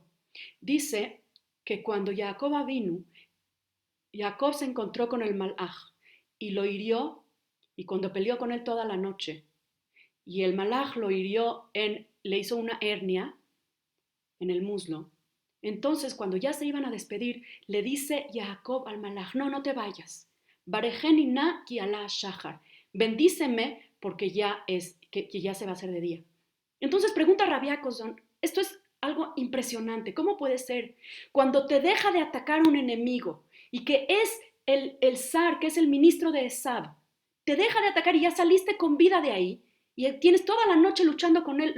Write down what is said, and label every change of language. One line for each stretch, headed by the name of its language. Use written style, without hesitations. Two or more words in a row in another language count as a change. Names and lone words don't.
Spanish: Dice que cuando Jacob se encontró con el malaj y lo hirió, y cuando peleó con él toda la noche, y el malaj lo hirió, le hizo una hernia en el muslo. Entonces, cuando ya se iban a despedir, le dice Jacob al malaj, no te vayas.
Hebrew: ברכני נא כי עלה שחר.
Spanish: Bendíceme porque que ya se va a hacer de día. Entonces pregunta Rabbi Jacobson, esto es algo impresionante, ¿cómo puede ser? Cuando te deja de atacar un enemigo y que es el zar, que es el ministro de Esab, te deja de atacar y ya saliste con vida de ahí, y tienes toda la noche luchando con él.